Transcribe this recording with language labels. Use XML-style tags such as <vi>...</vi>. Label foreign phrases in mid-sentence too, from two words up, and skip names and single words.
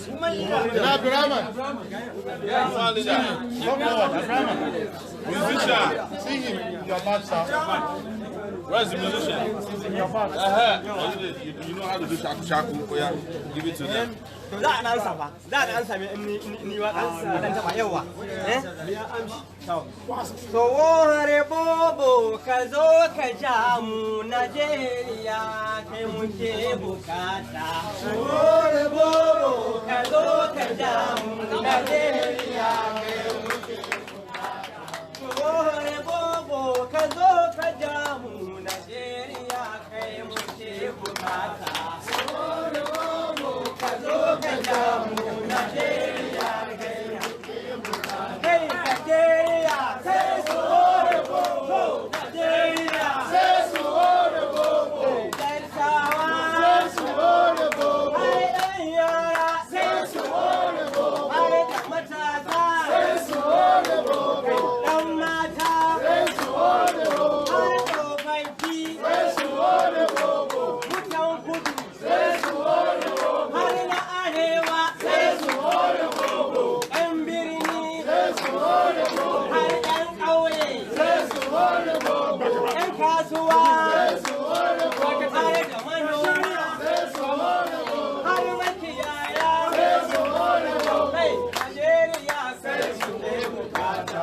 <en>Woman leader. Come forward. Musician. Sing in your part, sir. Where's the musician? In your part. You know how to do shaku. Oh, yeah. Give it to them. That answer.</en> <ha>Sowore bobo kazo kajamu Nigeria kemuke bukata. Sowore bobo kazo kajamu Nigeria kemuke bukata. Sowore bobo kazo kajamu Nigeria kemuke bukata. Sowore bobo kazo kajamu Nigeria kemuke bukata.</ha> <en>Hey Nigeria, say Sowore bobo. Nigeria, say Sowore bobo. Say Sowore bobo. Hey Ayara, say Sowore bobo. Hey Matata, say Sowore bobo. Damata, say Sowore bobo. Hey Tofaiti, say Sowore bobo.</en> <ha>Mutan Kudu,</ha> <en>say Sowore bobo. Hey</en> <ha>na Arewa,</ha> <en>say Sowore bobo. Embirni, say Sowore bobo. Hey</en> <ha>yan kauye,</ha> <en>say Sowore bobo.</en> <ha>Yan kasuwa,</ha> <en>say Sowore bobo.</en> <ha>Hey da manoma,</ha> <en>say Sowore bobo. Hey makiyaya, say Sowore bobo. Hey Nigeria, say Sowore bukata.</en>